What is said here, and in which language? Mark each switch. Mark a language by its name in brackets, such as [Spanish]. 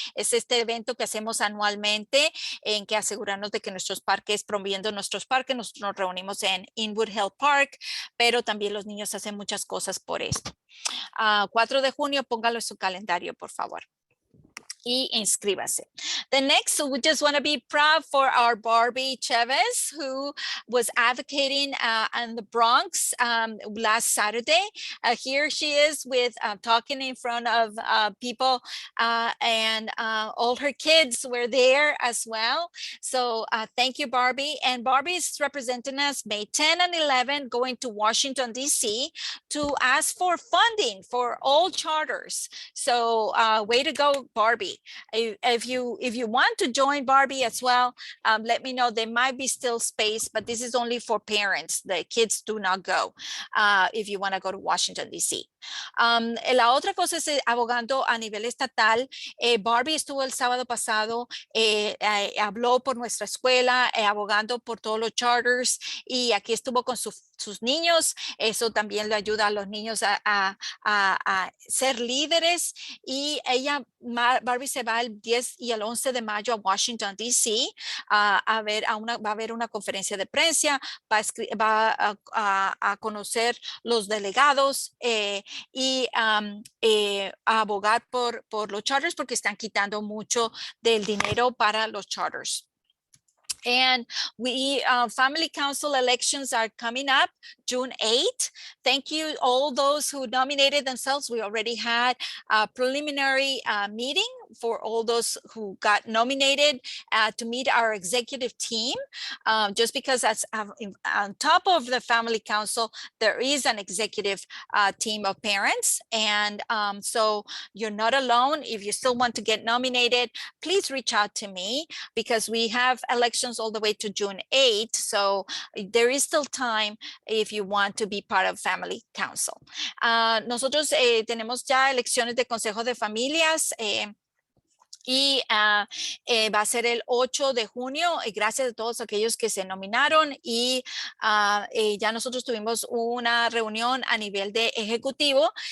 [Spanish] Es este evento que hacemos anualmente en que asegurarnos de que nuestros parques, promoviendo nuestros parques, nos reunimos en Inwood Hill Park, pero también los niños hacen muchas cosas por esto. 4 de junio, póngalo en su calendario, por favor. Y inscríbase. [English] The next, we just want to be proud for our Barbie Chavez, who was advocating in the Bronx last Saturday. Here she is with talking in front of people, and all her kids were there as well. So thank you, Barbie. And Barbie is representing us May 10 and 11, going to Washington, D.C. to ask for funding for all charters. So way to go, Barbie. If you want to join Barbie as well, let me know. There might be still space, but this is only for parents. The kids do not go if you want to go to Washington, D.C. [Spanish] La otra cosa es abogando a nivel estatal. Barbie estuvo el sábado pasado, habló por nuestra escuela, abogando por todos los charters, y aquí estuvo con sus niños. Eso también le ayuda a los niños a ser líderes. Y Barbie se va el 10 y el 11 de mayo a Washington, D.C. Va a haber una conferencia de prensa, va a conocer los delegados y a abogar por los charters, porque están quitando mucho del dinero para los charters. [English] And family council elections are coming up June 8th. Thank you all those who nominated themselves. We already had a preliminary meeting for all those who got nominated to meet our executive team. Just because on top of the family council, there is an executive team of parents. And so you're not alone. If you still want to get nominated, please reach out to me, because we have elections all the way to June 8th. So there is still time if you want to be part of family council. [Spanish] Nosotros tenemos ya elecciones de consejo de familias. Y va a ser el 8 de junio, y gracias a todos aquellos que se nominaron. Y ya nosotros tuvimos una reunión a nivel de ejecutivo.